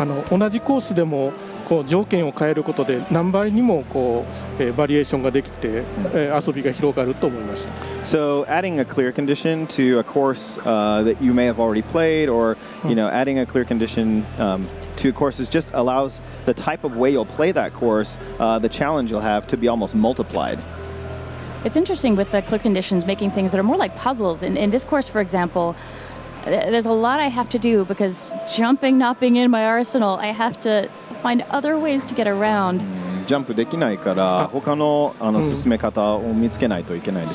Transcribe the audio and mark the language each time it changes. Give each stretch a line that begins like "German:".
Japanese: 同じコースでもこう条件を変えることで何倍にもバリエーションができて、遊びが広がると思いました。
English: So adding a clear condition to a course that you may have already played, or adding a clear condition to courses just allows the type of way you'll play that course, the challenge you'll have to be almost multiplied. It's interesting with the clear conditions making things that are more like puzzles. In this course, for example, there's a lot I have to do because jumping not being in my arsenal, I have to find other ways to get around.
Japanese: ジャンプできないから他の進め方を見つけないといけないです